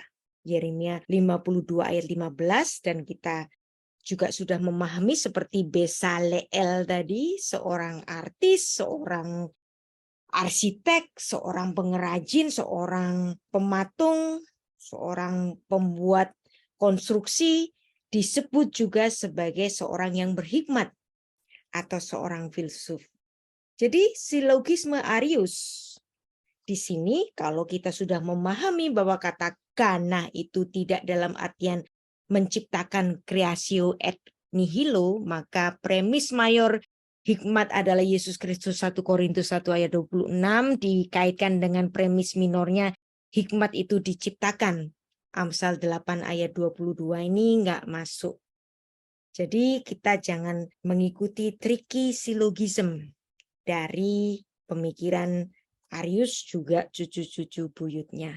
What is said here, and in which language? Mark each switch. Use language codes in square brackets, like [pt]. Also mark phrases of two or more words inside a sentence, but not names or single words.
[id] Yeremia 52 ayat 15 dan kita juga sudah memahami seperti Besaleel tadi, seorang artis, seorang arsitek, seorang pengrajin, seorang pematung, seorang pembuat konstruksi, disebut juga sebagai seorang yang berhikmat atau seorang filsuf. Jadi silogisme Arius di sini kalau kita sudah memahami bahwa kata kana itu tidak dalam artian menciptakan [la] creatio et nihilo, [id] maka premis mayor hikmat adalah Yesus Kristus. 1 Korintus 1 ayat 26 dikaitkan dengan premis minornya hikmat itu diciptakan. Amsal 8 ayat 22 ini nggak masuk. Jadi kita jangan mengikuti [en] tricky silogism [id] dari pemikiran Arius juga cucu-cucu buyutnya.